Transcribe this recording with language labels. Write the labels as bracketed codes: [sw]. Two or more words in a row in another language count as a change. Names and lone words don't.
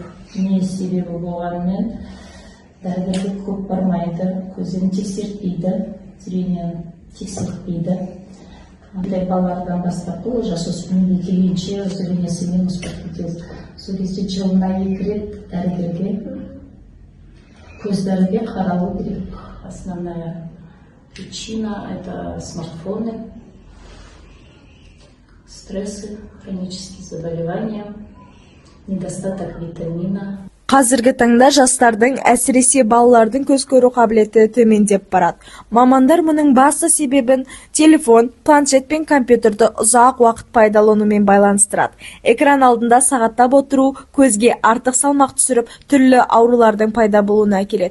[kk] Не себебі болғанымен дәрігерге көп бармайды, көздерін тексертпейді, зрениені тексертпейді. Ондай балалардан бастап жасөспірімге келгенше зрениесімен ұспақтайды. Сол кезде жылына 2 рет дәрігерге, көздерге қаралу керек. [ru] Основная причина – это смартфоны, стрессы, хронические заболевания, недостаток витамина. [kk] Қазіргі таңда жастардың, әсіресе балалардың көз көру қабілеті төмендеп барады. Мамандар мұның басты себебін телефон, планшет пен компьютерді ұзақ уақыт пайдаланумен байланыстырады. Экран алдында сағаттап отыру көзге артық салмақ түсіріп, түрлі аурулардың пайда болуына әкеледі.